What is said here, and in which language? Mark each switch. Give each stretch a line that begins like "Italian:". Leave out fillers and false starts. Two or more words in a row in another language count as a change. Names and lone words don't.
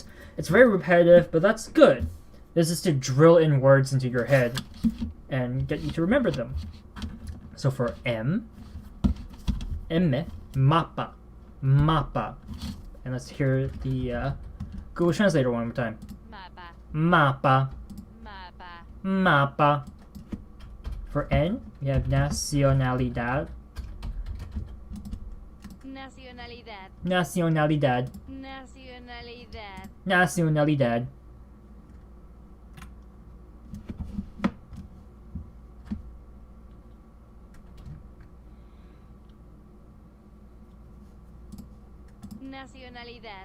English: It's very repetitive, but that's good. This is to drill in words into your head and get you to remember them. So for M, Mappa.
Spanish: Mappa.
English: And let's hear the Google Translator one more time.
Spanish: Mapa. Mappa. Mapa. Mappa.
English: For N, we have nacionalidad.
Spanish: Nacionalidad. Nacionalidad. Nacionalidad. Nacionalidad. Nacionalidad.